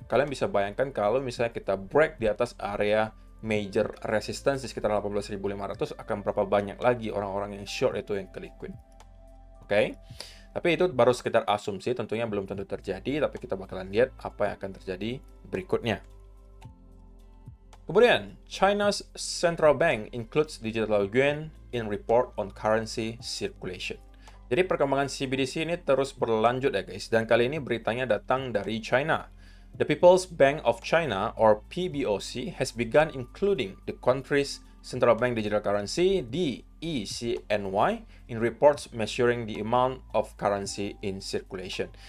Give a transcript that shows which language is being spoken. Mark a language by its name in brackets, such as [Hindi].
[Indonesian] Kalian bisa bayangkan kalau misalnya kita break di atas area major resistance di sekitar 18.500, akan berapa banyak lagi orang-orang yang short itu yang ke liquid. Oke? Tapi itu baru sekitar asumsi, tentunya belum tentu terjadi, tapi kita bakalan lihat apa yang akan terjadi berikutnya. [English] Kemudian, China's central bank includes digital yuan in report on currency circulation. [Indonesian] Jadi perkembangan CBDC ini terus berlanjut ya guys, dan kali ini beritanya datang dari China. [English] The People's Bank of China, or PBOC, has begun including the country's central bank digital currency, DECNY, in reports measuring the amount of currency in circulation.